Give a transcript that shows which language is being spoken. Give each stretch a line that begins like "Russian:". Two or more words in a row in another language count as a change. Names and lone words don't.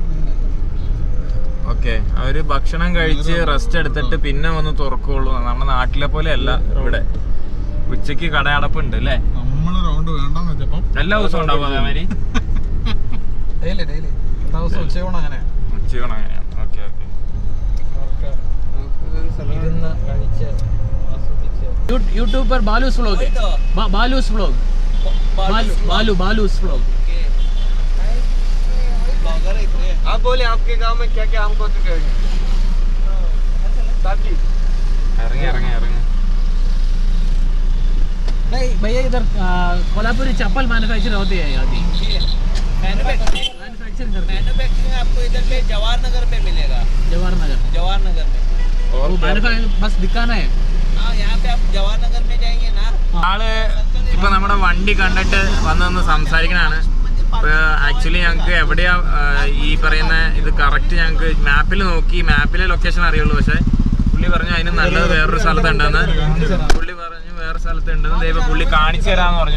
Malayalam: ഓക്കെ, അവര് ഭക്ഷണം കഴിച്ച് റെസ്റ്റ് എടുത്തിട്ട് പിന്നെ വന്ന് തുറക്കുള്ളൂ. നമ്മുടെ നാട്ടിലെ പോലെ അല്ല ഇവിടെ. ഉച്ചക്ക് കടയടപ്പുണ്ട് അല്ലേ? എല്ലാ ദിവസവും ഉണ്ടാവും അതേമാതിരി. ഉച്ചയൂണ് അങ്ങനെയാണ്. ഓക്കെ ഓക്കെ.
Hindi: यूट्यूबर बालूस व्लॉग है, बालूस व्लॉग, बालूस व्लॉग. आप बोले आपके गांव में क्या क्या हमको तो कहेंगे.
Malayalam: ഇറങ്ങി.
Hindi: नहीं भैया, इधर कोल्हापुरी चप्पल मैन्युफैक्चर होती है. मैन्युफैक्चरिंग आपको इधर पे जवाहर नगर पे मिलेगा. जवाहर नगर में बस दिखाना है. हाँ, यहाँ पे आप जवाहर नगर में जाएंगे ना.
Malayalam: ആള് ഇപ്പൊ നമ്മുടെ വണ്ടി കണ്ടിട്ട് വന്നൊന്ന് സംസാരിക്കണാണ്. ഇപ്പൊ ആക്ച്വലി ഞങ്ങൾക്ക് എവിടെയാ ഈ പറയുന്ന ഇത് കറക്റ്റ് ഞങ്ങൾക്ക് മാപ്പിൽ നോക്കി, മാപ്പിലെ ലൊക്കേഷൻ അറിയുള്ളൂ. പക്ഷെ പുള്ളി പറഞ്ഞു അതിന് നല്ലത് വേറൊരു സ്ഥലത്തുണ്ടെന്ന്. വേറെ സ്ഥലത്തുണ്ടെന്ന്. ദൈവം പുള്ളി കാണിച്ചു തരാന്ന് പറഞ്ഞു.